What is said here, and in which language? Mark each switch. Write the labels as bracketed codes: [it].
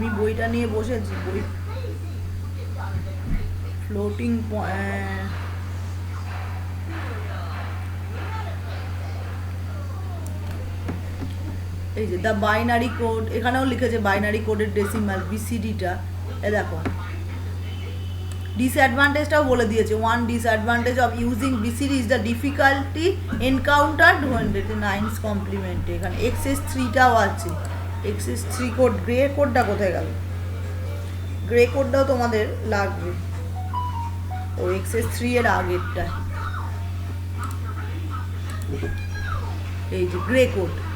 [bn] আমি বইটা নিয়ে বসেছি, বই ফ্লোটিং পয়েন্ট, এই যে দ্য বাইনারি কোড, এখানেও লিখেছে বাইনারি কোডের ডেসিমাল BCDটা। এ দেখো ডিসঅ্যাডভান্টেজটাও বলে দিয়েছে। [en] 1 disadvantage of using BCD is the difficulty encountered when it is 9's complement। [bn] এখানে XS3টাও আছে, XS3 কোড, গ্রে কোডটা কোথায় গেল, গ্রে কোডটাও তোমাদের লাগবে, ও XS3 এর আগেরটা, এই যে গ্রে কোড।